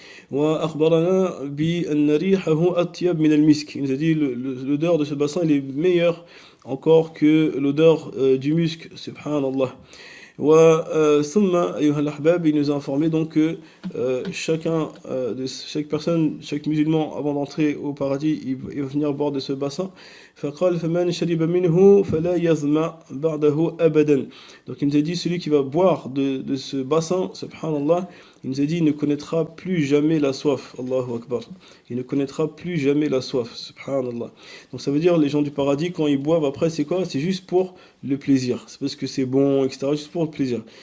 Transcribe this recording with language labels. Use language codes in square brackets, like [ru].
[ar] وأخبرنا بأن ريحه أطيب من المسك. [fr] Il nous a dit l'odeur de ce bassin elle est meilleure encore que l'odeur du musc, subhanallah. [ar] ثم أيها الأحباب, [fr] il nous a informé donc que chaque personne, chaque musulman avant d'entrer au paradis il va venir boire de ce bassin. [ar] فقال فمن شرب منه فلا يظمأ بعده أبدا. [fr] Donc il nous a dit celui qui va boire de ce bassin, subhanallah, il nous a dit il ne connaîtra plus jamais la soif. Allahu Akbar. Il ne connaîtra plus jamais la soif, subhanallah. Donc ça veut dire les gens du paradis quand ils boivent après c'est quoi? C'est juste pour le plaisir, c'est parce que c'est bon, etc., juste pour le plaisir.